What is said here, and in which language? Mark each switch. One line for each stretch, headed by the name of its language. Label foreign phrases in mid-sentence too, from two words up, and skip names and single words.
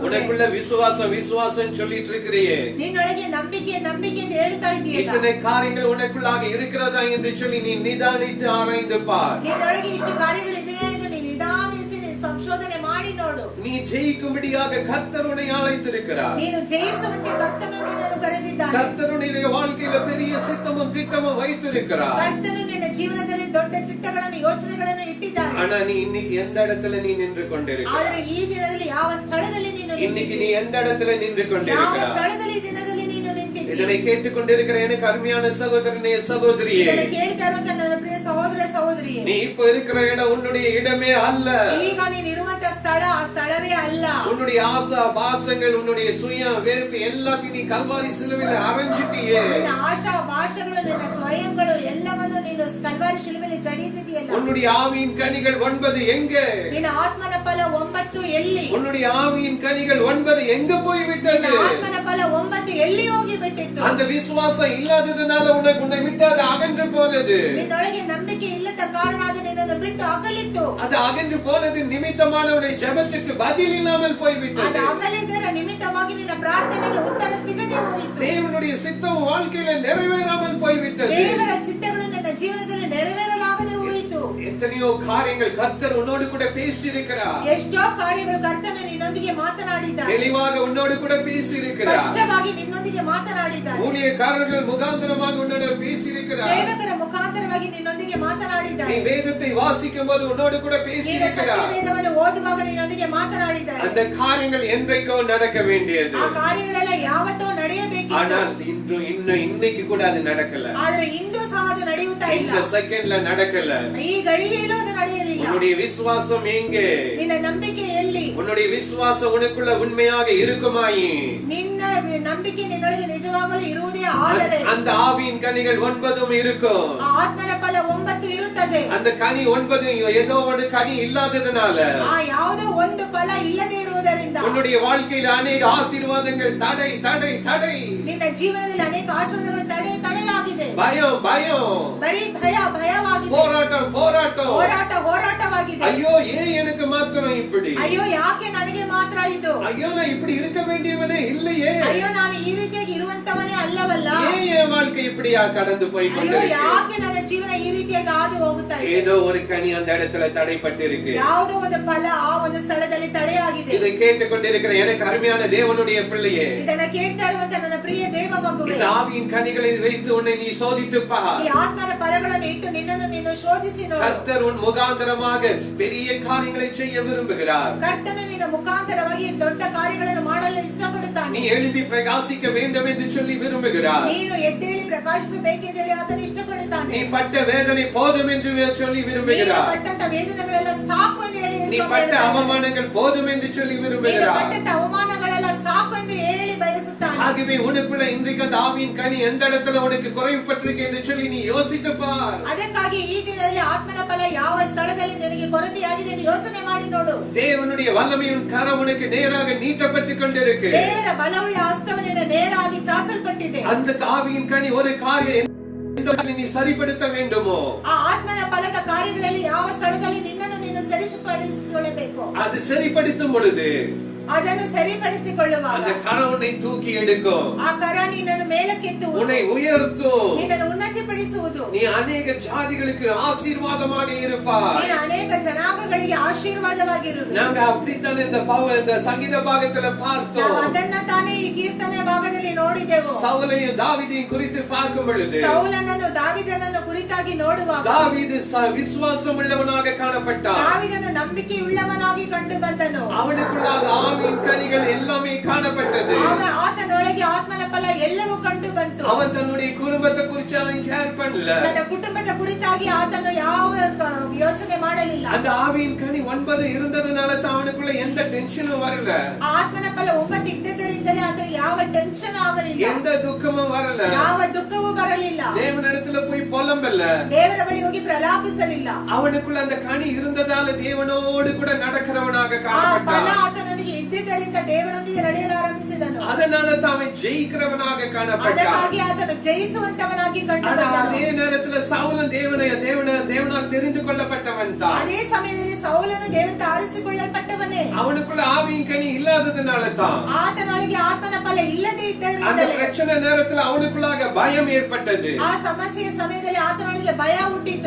Tamil: உனக்குள்ள விசுவாசம் சொல்லிட்டு இருக்கிறியே,
Kannada: ನಿನ್ನೊಳಗೆ ನಂಬಿಕೆ ಎಂದು ಹೇಳ್ತಾ ಇದೀಯಲ್ಲ.
Tamil: இத்தனை காரியங்கள் உனக்குள்ளாக இருக்கிறதா என்று சொல்லி நீ நிதானித்து ஆராய்ந்து பார்.
Kannada: ನಿನ್ನೊಳಗೆ ಇಷ್ಟು ಕಾರ್ಯಗಳಿದೆಯಾ ಎಂದು ನೀನು ನಿಧಾನಿಸಿ ಸಂಶೋಧನೆ ಮಾಡಿ ನೋಡು.
Tamil: நீ ஜெயிக்கும்படியாக கர்த்தர் உன்னை அழைத்திருக்கிறார்.
Kannada: ನೀನು ಜಯಿಸುವಂತೆ ಕರ್ತನು ನಿನ್ನನ್ನು ಕರೆದಿದ್ದಾನೆ.
Tamil: கர்த்தருடைய வாழ்க்கையில பெரிய சித்தமும் திட்டமும் வைத்திருக்கிறார்.
Kannada: ಕರ್ತನು ನಿನ್ನ ಜೀವನದಲ್ಲಿ ದೊಡ್ಡ ಚಿತ್ತಗಳನ್ನು ಯೋಚನೆಗಳನ್ನು ಇಟ್ಟಿದ್ದಾನೆ.
Tamil: ஆனா நீ இன்னைக்கு எந்த இடத்துல நீ நின்று கொண்டிருக்கிறாய்?
Kannada: ಆದರೆ ಈ ದಿನದಲ್ಲಿ ಯಾವ ಸ್ಥಳದಲ್ಲಿ ನೀನು
Tamil: இன்னைக்கு நீ எந்த இடத்துல நின்று
Kannada: ಯಾವ
Tamil: கொண்டிருக்கிறாய்?
Kannada: ಸ್ಥಳದಲ್ಲಿ ಈ ದಿನದಲ್ಲಿ ನೀನು ನಿಂತಿದ್ದೀಯ?
Tamil: இதனை கேட்டுக்கொண்டிருக்கிற எனக்கு அருமையான சகோதரனே சகோதரியே,
Kannada: ಇದನ್ನು ಕೇಳ್ತಾ ಇರುವಂತ ನನ್ನ ಪ್ರಿಯ ಸಹೋದರ ಸಹೋದರಿಯೇ,
Tamil: நீ இப்ப இருக்கிற இடம் உன்னுடைய இடமே அல்ல.
Kannada: ಈಗ ನೀನು ಇರುವಂತ ಸ್ಥಳ ಆ ಸ್ಥಳವೇ ಅಲ್ಲ.
Tamil: உன்னுடைய ஆசா பாசங்கள் உன்னுடைய சுய வெறுப்பு எல்லாத்தையும் நீ கல்வாரி சிலுவையில அரைஞ்சிட்டியே.
Kannada: ನಿನ್ನ ಆಶಾ ಭಾಷೆಗಳು ನಿನ್ನ ಸ್ವಯಂಗಳು ಎಲ್ಲವನ್ನು ನೀನು ಕಲ್ವಾರಿ ಶಿಲುಬೆಯಲ್ಲಿ ಜಡಿಯುತ್ತಿದೆಯಲ್ಲ.
Tamil: உன்னுடைய ஆவியின் கனிகள் 9 எங்கே?
Kannada: ನಿನ್ನ ಆತ್ಮನ ಫಲ 9 ಎಲ್ಲಿ?
Tamil: உன்னுடைய ஆவியின் கனிகள் 9 எங்க போய் விட்டது?
Kannada: ನಿನ್ನ ಆತ್ಮನ ಫಲ 9 ಎಲ್ಲಿ ಹೋಗಿ ಬಿಟ್ಟಿತ್ತು?
Tamil: அந்த விசுவாசம் இல்லாததனால உன்னை விட்டு அது அகன்று போனது.
Kannada: ನಿನ್ನೊಳಗೆ ನಂಬಿಕೆ ಇಲ್ಲದ ಕಾರಣ ಅದು ನಿನ್ನನ್ನು ಬಿಟ್ಟು ಅಗಲಿತ್ತು.
Tamil: அது அகன்று போனது நிமித்தமான உன்னுடைய ஜெபத்துக்கு பதில் இல்லாமல் போய் விட்டது.
Kannada: ಅದು ಅಗಲಿದರ ನಿಮಿತ್ತವಾಗಿ ನಿನ್ನ ಪ್ರಾರ್ಥನೆಗೆ ಉತ್ತರ ಸಿಗದೆ ಹೋಯಿತು.
Tamil: தேவனுடைய சித்தம் வாழ்க்கையில நிறைவேறாமல் போய் விட்டது.
Kannada: ದೇವರ ಚಿತ್ತಗಳು ನಿನ್ನ ಜೀವನದಲ್ಲಿ ನೆರವೇರಲಾಗದೆ ಹೋಯಿತು.
Tamil: எத்தனையோ காரியங்கள் கர்த்தர் உன்னோடு கூட பேசியிருக்கிறார்.
Kannada: ಎಷ್ಟೋ ಕಾರ್ಯಗಳು ಕರ್ತನು ನಿನ್ನೊಂದಿಗೆ ಮಾತನಾಡಿದ್ದಾನೆ.
Tamil: தெளிவாக உன்னோடு கூட பேசியிருக்கிறார்.
Kannada: ಸ್ಪಷ್ಟವಾಗಿ ನಿನ್ನೊಂದಿಗೆ ಮಾತನಾಡಿದ್ದಾನೆ.
Tamil: ஊழியக்காரர்கள் முகாந்திரமாக உன்னோடு பேசியிருக்கிறார்.
Kannada: ಸೇವಕರ ಮುಖಾಂತರವಾಗಿ ನಿನ್ನೊಂದಿಗೆ ಮಾತನಾಡಿದ್ದಾನೆ.
Tamil: நீ வேதத்தை வாசிக்கும் போது உன்னோடு கூட பேசியிருக்கிறார்.
Kannada: ವೇದವನ್ನು ಓದುವಾಗ ನಿನ್ನೊಂದಿಗೆ ಮಾತನಾಡಿದ್ದಾನೆ.
Tamil: அந்த காரியங்கள் என்றைக்கோ நடக்க வேண்டியது.
Kannada: ಆ ಕಾರ್ಯಗಳೆಲ್ಲ ಯಾವತ್ತೋ ನಡೆಯಬೇಕಿತ್ತು.
Tamil: ஆனால் இன்னைக்கு கூட அது நடக்கல.
Kannada: ಆದರೆ ಇಂದು ಸಹ ಅದು ನಡೆಯುತ್ತಾ ಇಲ್ಲ.
Tamil: இந்த செகண்ட்ல நடக்கல.
Kannada: ಈ ಗಳಿಗೆಯಲ್ಲೂ ಅದು ನಡೆಯಲಿಲ್ಲ.
Tamil: உன்னுடைய விசுவாசம் எங்கே?
Kannada: ನಿನ್ನ ನಂಬಿಕೆ ಎಲ್ಲಿ?
Tamil: உன்னுடைய விசுவாசம் உனக்குள்ள உண்மையாக இருக்குமாயி?
Kannada: ನಿನ್ನ ನಂಬಿಕೆ ನಿನ್ನೊಳಗೆ ನಿಜವಾಗಲೂ ಇರುವುದೇ ಆದರೆ
Tamil: அந்த ஆவியின் கனிகள் 9 இருக்கும்.
Kannada: ಆ ಆತ್ಮನ ಫಲ 9 ಇರುತ್ತದೆ.
Tamil: அந்த கனி 9 ஏதோ ஒரு கனி இல்லாததனால
Kannada: ಆ ಯಾವುದೋ ಒಂದು ಫಲ ಇಲ್ಲದೆ ಇರುವುದರಿಂದ
Tamil: உன்னுடைய வாழ்க்கையில அநேக ஆசீர்வாதங்கள் தடை தடை தடை.
Kannada: ನಿನ್ನ ಜೀವನದಲ್ಲಿ ಅನೇಕ ಆಶೀರ್ವಾದಗಳು ತಡೆಯಾಗಿದೆ.
Tamil: பயம் பயம்,
Kannada: ಬರೀ ಭಯವಾಗಿದೆ.
Tamil: போராட்டம் போராட்டம்,
Kannada: ಹೋರಾಟ ಸಂಕಟವಾಗಿದೆ.
Tamil: ஐயோ ஏன் எனக்கு மாத்திரம் இப்படி,
Kannada: ಅಯ್ಯೋ ಯಾಕೆ ನನಗೆ ಮಾತ್ರ ಇದು,
Tamil: ஐயோ நான் இப்படி இருக்க வேண்டியவனே இல்லையே,
Kannada: ಅಯ್ಯೋ ನಾನು ಈ ರೀತಿಯಾಗಿ ಇರುವಂತವನೇ ಅಲ್ಲವಲ್ಲ,
Tamil: ஏன் என் வாழ்க்கை இப்படியா கடந்து போய்
Kannada: ಅಯ್ಯೋ
Tamil: கொண்டிருக்கு,
Kannada: ಯಾಕೆ ನನ್ನ ಜೀವನ ಈ ರೀತಿಯಾಗಿ ಹಾದು ಹೋಗುತ್ತಾ ಇದೆ,
Tamil: ஏதோ ஒரு கனி அந்த இடத்துல தடைப்பட்டு இருக்கு,
Kannada: ಯಾವುದೋ ಒಂದು ಫಲ ಆ ಒಂದು ಸ್ಥಳದಲ್ಲಿ ತಡೆಯಾಗಿದೆ.
Tamil: இதை கேட்டுக்கொண்டிருக்கிற எனக்கு அருமையான தேவனுடைய பிள்ளையே,
Kannada: ಇದನ್ನ ಕೇಳ್ತಾ ಇರುವಂತ ನನ್ನ ಪ್ರಿಯ ದೇವ ಮಗುವೇ,
Tamil: இந்த ஆவியின் கனிகளை வைத்து உன்னை நீ சோதித்து பார்.
Kannada: ಈ ಆತ್ಮನ ಫಲಗಳನ್ನು ಇಟ್ಟು ನಿನ್ನನ್ನು ನೀನು ಶೋಧಿಸಿ ನೋಡು.
Tamil: கர்த்தர் உன் முகாந்தரமாக பெரிய காரியங்களை செய்ய விரும்புகிறார்.
Kannada: ಕರ್ತನು ನಿನ್ನ ಮುಖಾಂತರವಾಗಿ ದೊಡ್ಡ ಕಾರ್ಯಗಳನ್ನು ಮಾಡಲು ಇಷ್ಟಪಡುತ್ತಾನೆ.
Tamil: நீ எழும்பி பிரகாசிக்க வேண்டும் என்று சொல்லி விரும்புகிறார்.
Kannada: ನೀನು ಎದ್ದೇಳಿ ಪ್ರಕಾಶಿಸಬೇಕೆಂದು ಹೇಳಿ ಆತನು ಇಷ್ಟಪಡುತ್ತಾನೆ.
Tamil: நீ பட்ட வேதனை போதும் என்று சொல்லி விரும்புகிறார்.
Kannada: ನೀನು ಪಟ್ಟಂತ ವೇದನೆಗಳೆಲ್ಲ ಸಾಕು ಎಂದು ಹೇಳಿ
Tamil: நீ பட்ட அவமானங்கள் போதும் என்று சொல்லி
Kannada: ನೀನು
Tamil: விரும்புகிறார்.
Kannada: ಪಟ್ಟಂತ ಅವಮಾನಗಳೆಲ್ಲ ಸಾಕು ಎಂದು ಹೇಳಿ ಬಯಸುತ್ತಾನೆ.
Tamil: ஆகவே உனக்குள்ள இன்றைக்கு அந்த ஆவியின் கனி எந்த இடத்துல உனக்கு குறைவுபட்டிருக்கு என்று சொல்லி நீ யோசித்து பார்.
Kannada: ಅದಕ್ಕಾಗಿ ಈ ದಿನದಲ್ಲಿ ಆತ್ಮನ ಫಲ ಯಾವ ಸ್ಥಳದಲ್ಲಿ ನಿನಗೆ ಕೊರತೆಯಾಗಿದೆ ಎಂದು ಯೋಚನೆ ಮಾಡಿ ನೋಡು.
Tamil: தேவனுடைய வல்லமையின் கரம் உனக்கு நேராக நீட்டப்பட்டு கொண்டிருக்கு.
Kannada: ದೇವರ ಬಲವುಳ್ಳ ಹಸ್ತವು ನಿನ್ನ ನೇರಾಗಿ ಚಾಚಲ್ಪಟ್ಟಿದೆ.
Tamil: அந்த ஆவியின் கனி ஒரு காரியம் நீ சரிப்படுத்த வேண்டுமோ,
Kannada: ಆ ಆತ್ಮನ ಫಲದ ಕಾರ್ಯಗಳಲ್ಲಿ ಯಾವ ಸ್ಥಳದಲ್ಲಿ ನಿನ್ನನ್ನು ನೀನು ಸರಿಪಡಿಸಿಕೊಳ್ಳಬೇಕು,
Tamil: அது சரிப்படுத்தும் பொழுது
Kannada: ಅದನ್ನು ಸರಿಪಡಿಸಿಕೊಳ್ಳುವಾಗ
Tamil: அந்த கரம் உன்னை தூக்கி எடுக்கும்,
Kannada: ಆ ಕರ ನಿನ್ನನ್ನು ಮೇಲಕ್ಕೆತ್ತುವುದು,
Tamil: உன்னை உயர்த்தும்,
Kannada: ನಿನ್ನನ್ನು ಉನ್ನತಿಪಡಿಸುವುದು,
Tamil: நீ ಅನೇಕ ஜாதிகளுக்கு ஆசீர்வாதமாக இருப்பாய்.
Kannada: ನೀನು ಅನೇಕ ಜನಾಂಗಗಳಿಗೆ ಆಶೀರ್ವಾದವಾಗಿರುವೆ.
Tamil: நாங்க அப்படித்தான் இந்த சங்கீத பாகத்துல பார்த்தோம்.
Kannada: ನಾವು ಅದನ್ನ ತಾನೇ ಈ ಕೀರ್ತನೆ ಭಾಗದಲ್ಲಿ ನೋಡಿದೆವು.
Tamil: சவுலையும் தாவீதையும் குறித்து பார்க்கும் பொழுது
Kannada: ಸೌಲನನ್ನು ದಾವೀದನನ್ನು ಕುರಿತಾಗಿ ನೋಡುವಾಗ
Tamil: தாவீது விசுவாசம் உள்ளவனாக காணப்பட்டான்.
Kannada: ದಾವೀದನು ನಂಬಿಕೆಯುಳ್ಳವನಾಗಿ ಕಂಡು ಬಂದನು.
Tamil: அவனுக்குள்ளாக ஆவியின் கனிகள் எல்லாமே காணப்பட்டது.
Kannada: ಆತನೊಳಗೆ ಆತ್ಮನ ಫಲ ಎಲ್ಲವೂ ಕಂಡು ಬಂತು.
Tamil: அவன் தன்னுடைய குடும்பத்தை குறித்து அவன் கேர் பண்ணல.
Kannada: ತನ್ನ ಕುಟುಂಬದ ಕುರಿತಾಗಿ ಆತನು ಯಾವ ಯೋಚನೆ ಮಾಡಲಿಲ್ಲ.
Tamil: அந்த ஆவியின் கனி 9 இருந்ததனால அவனுக்குள்ள எந்த டென்ஷனும் வரல.
Kannada: ಆತ್ಮನ ಫಲ 9 ಇದ್ದದರಿಂದಲೇ ಆತನು ಯಾವ ಟೆನ್ಷನ್ ಆಗಲಿಲ್ಲ,
Tamil: எந்த துக்கமும் வரல,
Kannada: ಯಾವ ದುಃಖವೂ ಬರಲಿಲ್ಲ,
Tamil: தேவனிடத்துல போய் புலம்பல,
Kannada: ದೇವರ ಬಳಿ ಹೋಗಿ ಪ್ರಲಾಪಿಸಲಿಲ್ಲ.
Tamil: அவனுக்குள்ள அந்த கனி இருந்ததால தேவனோடு கூட நடக்கிறவனாக
Kannada: ಆ
Tamil: காணப்பட்டான்.
Kannada: ಫಲ ಆತನೊಂದಿಗೆ ಇದ್ದಿದ್ದರಿಂದ ದೇವರೊಂದಿಗೆ ನಡೆಯಲು ಆರಂಭಿಸಿದನು.
Tamil: அதனால அவன் ஜெயிக்கிறவனாக காணப்பட்டான்.
Kannada: ಅದಕ್ಕಾಗಿ ಆತನು ಜಯಿಸುವಂತವನಾಗಿ ಕಂಡು
Tamil: ஆனா
Kannada: ಬಂದನು.
Tamil: அதே நேரத்துல சவுலன் தேவனால் தெரிந்து கொள்ளப்பட்டவன் தான்.
Kannada: ಅದೇ ಸಮಯದಲ್ಲಿ ಸೌಲನು ದೇವರಿಂದ ಆರಿಸಿಕೊಳ್ಳಲ್ಪಟ್ಟವನೇ.
Tamil: அவனுக்குள்ள ஆவியின் கனி இல்லாததுனால தான்
Kannada: ಆತನೊಳಗೆ ಆತ್ಮನ ಫಲ ಇಲ್ಲದೆ
Tamil: அந்த
Kannada: ಇದ್ದರಿಂದ
Tamil: பிரச்சனை நேரத்துல அவனுக்குள்ளாக பயம் ஏற்பட்டது.
Kannada: ಆ ಸಮಸ್ಯೆಯ ಸಮಯದಲ್ಲಿ ಆತನೊಳಗೆ ಭಯ ಹುಟ್ಟಿತು.